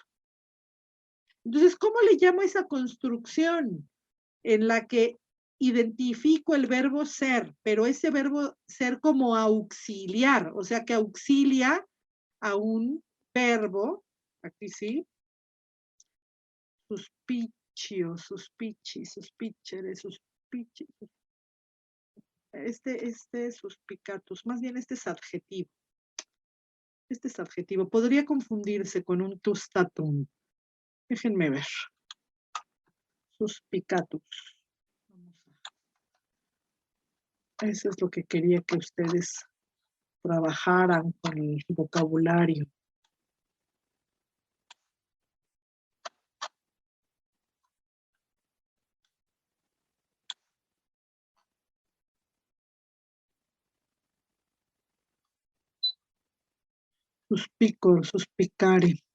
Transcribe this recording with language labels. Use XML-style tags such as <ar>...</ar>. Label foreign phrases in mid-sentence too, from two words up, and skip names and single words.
<es>Entonces, ¿cómo le llamo a esa construcción en la que identifico el verbo ser, pero ese verbo ser como auxiliar, o sea que auxilia a un verbo, aquí sí,</es> <la>suspicio, suspici, suspicere, suspici,</la> <es>este suspicatus, más bien este es adjetivo. Este es adjetivo. Podría confundirse con un tustatum. Déjenme ver. Suspicatus. Eso es lo que quería que ustedes trabajaran con el vocabulario.</es> <la>Suspicor, suspicare.</la>